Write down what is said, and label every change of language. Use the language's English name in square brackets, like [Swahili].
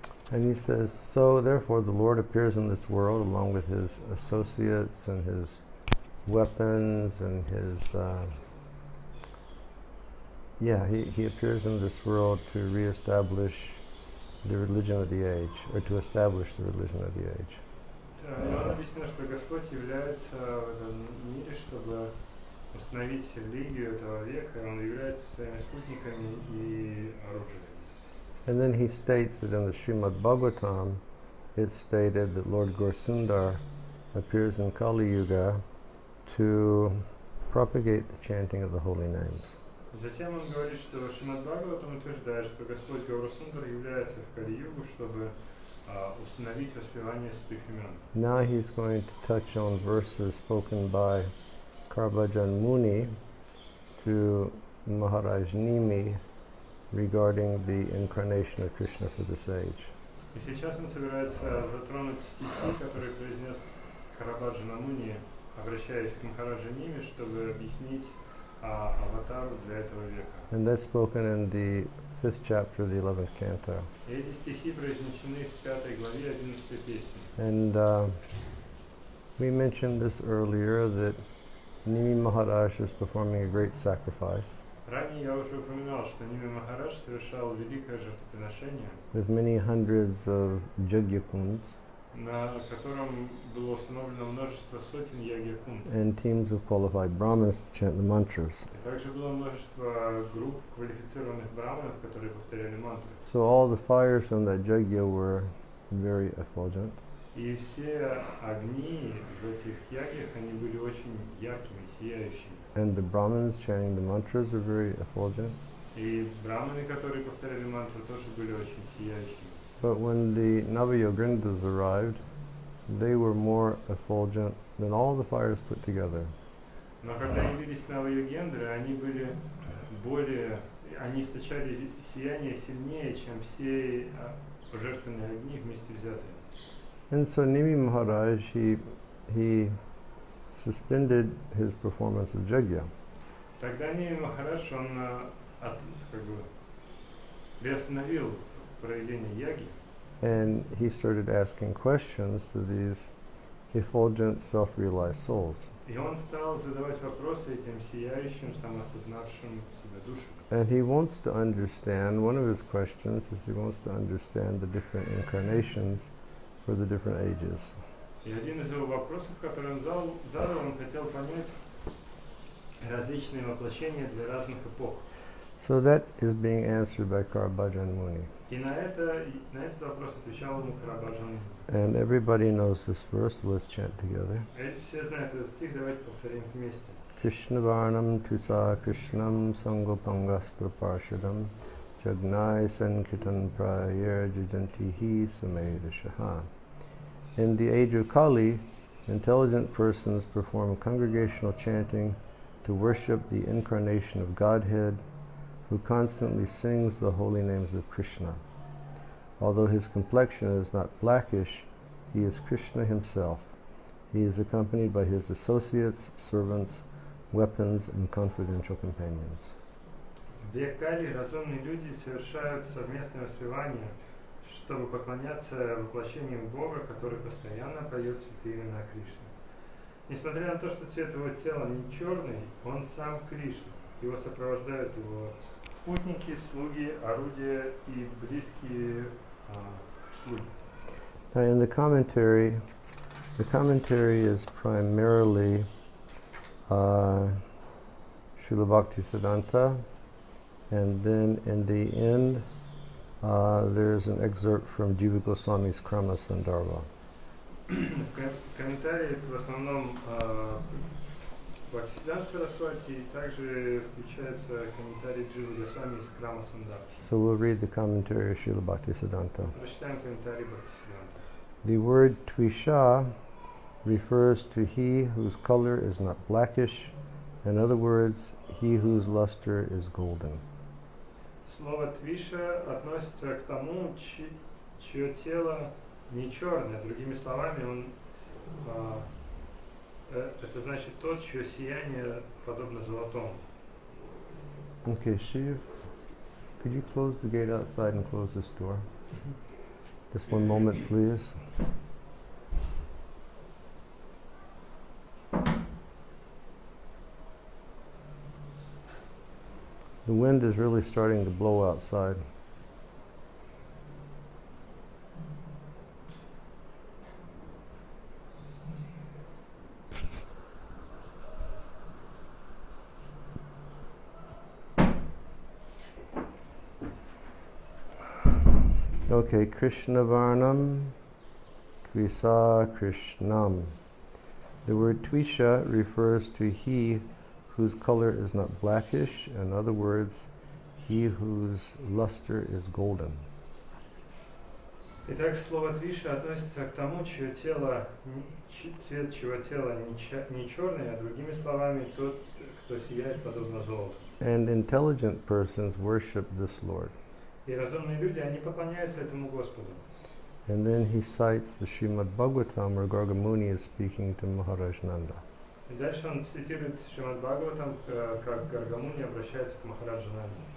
[English] And he says, so therefore the Lord appears in this world along with his associates and his weapons and his, he appears in this world to reestablish the religion of the age, or to establish the religion of the age. [Russian] Он объяснил, что Господь является в этом мире, чтобы установить религию этого века, и Он является своими спутниками и оружием. [English] And then he states that in the Srimad Bhagavatam, it's stated that Lord Gaurasundar appears in Kali Yuga to propagate the chanting of the holy names. [Russian] Затем он говорит, что Шримад Бхагаватам утверждает, что Господь Гаурасундар является в Кали-югу, чтобы установить воспевание святых имен. [English] Now he's going to touch on verses spoken by Karbajan Muni to Maharaj Nimi regarding the incarnation of Krishna for this age. [Russian] И сейчас он собирается затронуть стихи, которые произнес Карабаджана Муни, обращаясь к Махараджа Ними, чтобы объяснить аватару для этого века. [English] And that's spoken in the 5th chapter of the 11th canto. [Russian] И эти стихи произнесены в 5 главе 11 песни. [English] And we mentioned this earlier that Nimi Maharaj is performing a great sacrifice. [Russian] Ранее я уже упоминал, что Ними Махарадж совершал великое жертвоприношение, [English] with many hundreds of jagyakunds [Russian] на котором было установлено множество сотен ягьякунд. [English] and teams of qualified Brahmins to chant the mantras. [Russian] И также было множество групп квалифицированных браманов, которые повторяли мантры. [English] So all the fires from that jagya were very effulgent. [Russian] И все огни в этих ягьях, они были очень яркими, сияющими. [English] And the Brahmins chanting the mantras were very effulgent. [Russian] И браманы, которые повторяли мантры, тоже были очень сияющими. [English] But when the Navayogrindas arrived, they were more effulgent than all the fires put together. [Russian] Но когда явились Нава-йогендры, они были более, они источали сияние сильнее, чем все жертвенные огни вместе взятые. [English] And so Nimi Maharaj, he suspended his performance of Jagya. [Russian] Тогда Ними Махарадж, он приостановил проведение яги. [English] And he started asking questions to these effulgent, self-realized souls. [Russian] И он стал задавать вопросы этим сияющим, самоосознавшим себя душам. [English] And he wants to understand, one of his questions is he wants to understand the different incarnations for the different ages. [Russian] И один из его вопросов, который он задал, он хотел понять различные воплощения для разных эпох. [English] So that is being answered by Karabhajan Muni. [Russian] И на этот вопрос отвечал ему Карабаджан. [English] And everybody knows this verse, let's chant together. [Russian] Все знают этот стих, давайте повторим вместе. [Sanskrit] Krishna Varnam Tusa Krishnam Sangopangastra Parshadam Jagnai Sankirtan Prayer Jajantihi Sumedashaha. [English] In the age of Kali, intelligent persons perform congregational chanting to worship the incarnation of Godhead, who constantly sings the holy names of Krishna. Although his complexion is not blackish, he is Krishna himself. He is accompanied by his associates, servants, weapons, and confidential companions. [Russian] В век Кали разумные люди совершают совместное воспевание, чтобы поклоняться воплощению Бога, который постоянно поет святые имена Кришны. Несмотря на то, что цвет его тела не черный, он сам Кришна. Его сопровождают его спутники, слуги, орудия и близкие слуги. [English] Now in the commentary is primarily Srila Bhaktisiddhanta, and then in the end there's an excerpt from Jiva Goswami's Krama Sandarbha. [Russian] В комментарии в основном Бхактисиданта Сарасвати, и также включается комментарий Дживы Госвами из Крама Сандarbha. [English] So we'll read the commentary of Srila Bhaktisiddhanta. [Russian] Прочитаем комментарий Бхактисиданта. [English] The word Tvisha refers to he whose color is not blackish. In other words, he whose luster is golden. [Russian] Слово твиша относится к тому, чье тело не черное. Другими словами, это значит тот, чье сияние подобно золотому. [English] Okay, Shiv, could you close the gate outside and close this door? Just one moment, please. The wind is really starting to blow outside. Okay, [Sanskrit] Krishna Varnam, Tvisa Krishnam. [English] The word Tvisha refers to he whose color is not blackish. In other words, he whose luster is golden. [Russian] Итак, слово твиша относится к тому, чье тело, цвет чьего тела не черный, а другими словами, тот, кто сияет подобно золоту. [English] And intelligent persons worship this Lord. [Russian] И разумные люди, они поклоняются этому Господу. [English] And then he cites the Srimad Bhagavatam where Gargamuni is speaking to Maharaj Nanda. [Russian] И дальше он цитирует Шримад Бхагаватам, как Гаргамуни обращается к Махараджа Нанде.